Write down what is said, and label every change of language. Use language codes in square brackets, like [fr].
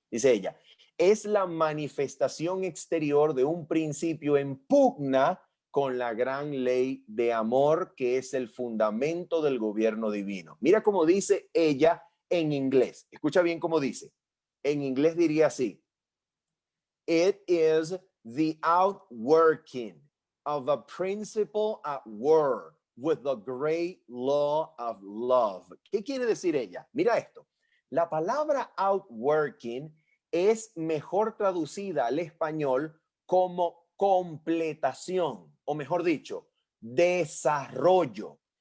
[es] Dice ella, es la manifestación exterior de un principio en pugna con la gran ley de amor que es el fundamento del gobierno divino. Mira cómo dice ella en inglés. Escucha bien cómo dice. En inglés diría así. [en] It is the outworking of a principle at war with the great law of love. [es] ¿Qué quiere decir ella? Mira esto. La palabra outworking es mejor traducida al español como completación, o mejor dicho, desarrollo.